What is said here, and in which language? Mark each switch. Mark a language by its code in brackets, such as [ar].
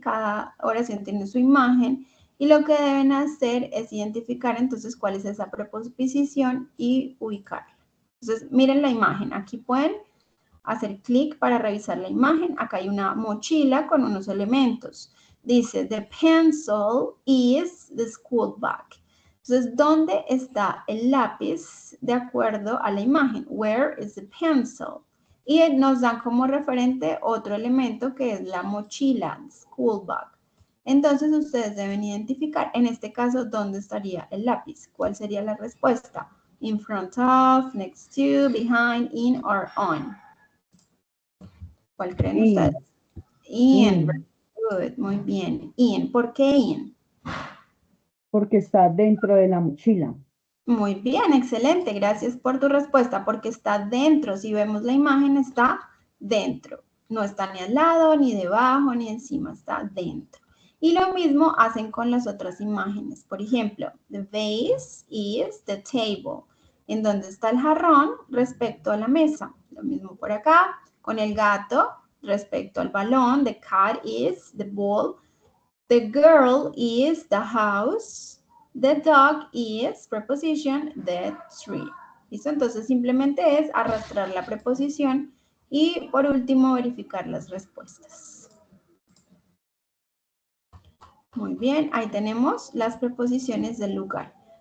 [es] Cada oración tiene su imagen y lo que deben hacer es identificar entonces cuál es esa preposición y ubicarla. Entonces, miren la imagen. Aquí pueden hacer clic para revisar la imagen. Acá hay una mochila con unos elementos. Dice, [en] the pencil is the school bag. [es] Entonces, ¿dónde está el lápiz de acuerdo a la imagen? [en] Where is the pencil? [es] Y nos dan como referente otro elemento que es la mochila, school bag. Entonces, ustedes deben identificar, en este caso, ¿dónde estaría el lápiz? ¿Cuál sería la respuesta? [en] In front of, next to, behind, in, or on. [es] ¿Cuál creen ustedes? In. [en] Very good, [es] muy bien. In. ¿Por qué in? Porque está dentro de la mochila. Muy bien, excelente. Gracias por tu respuesta. Porque está dentro. Si vemos la imagen, está dentro. No está ni al lado, ni debajo, ni encima. Está dentro. Y lo mismo hacen con las otras imágenes. Por ejemplo, [en] the vase is the table. [es] En donde está el jarrón respecto a la mesa. Lo mismo por acá. Con el gato respecto al balón. [en] The cat is the ball. The girl is the house. The dog is, preposition, the tree. [es] ¿Listo? Entonces simplemente es arrastrar la preposición y por último verificar las respuestas. Muy bien, ahí tenemos las preposiciones del lugar.